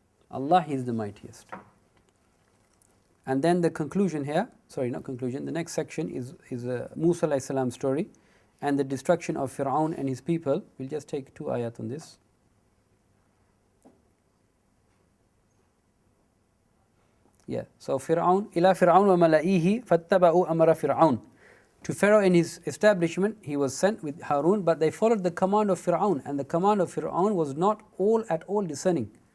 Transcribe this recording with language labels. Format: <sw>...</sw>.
<en>Allah is the mightiest. And then the conclusion here, sorry, not conclusion, the next section is Musa alayhi salam story and the destruction of Fir'aun and his people. We'll just take 2 ayat on this. Yeah, so Fir'aun,</en> <ar>إِلَى فِرْعَوْنَ وَمَلَئِهِ فَاتَّبَعُوا أَمْرَ فِرْعَوْنَ.</ar> <en>To Pharaoh and his establishment, he was sent with Harun, but they followed the command of Fir'aun, and the command of Fir'aun was not at all discerning.</en>